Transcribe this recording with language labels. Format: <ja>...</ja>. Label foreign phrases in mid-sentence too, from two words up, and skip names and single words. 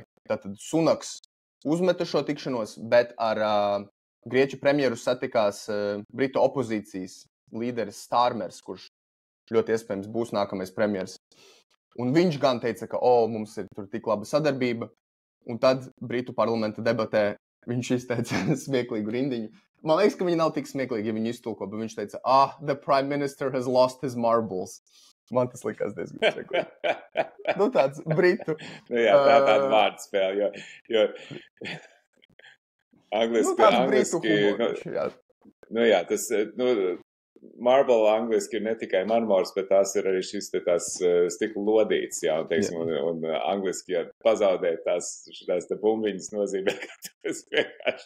<lv>Tātad Sunaks uzmeta šo tikšanos, bet ar Grieķu premjeru satikās Britu opozīcijas līderis Starmers, kurš ļoti iespējams būs nākamais premjers. Un viņš gan teica, ka mums ir tur tik laba sadarbība. Un tad Britu parlamenta debatē viņš izteica smieklīgu rindiņu. Man liekas, ka viņi nav tik smieklīgi, ja viņi iztulko, bet viņš teica,</lv> <en>the prime minister has lost his marbles.</en> <lv>Man tas likās diezgan smieklīgi. Nu, tāds Britu. Nu jā, tāda vārdspēle, jo angliski, nu jā, tas, marble angliski ir ne tikai marmors, bet tās ir arī šis tās stikla lodītes, jā, un, teiksim, un angliski, ja pazaudē šitās te bumbiņas nozīmē, ka tas vienkārši</lv>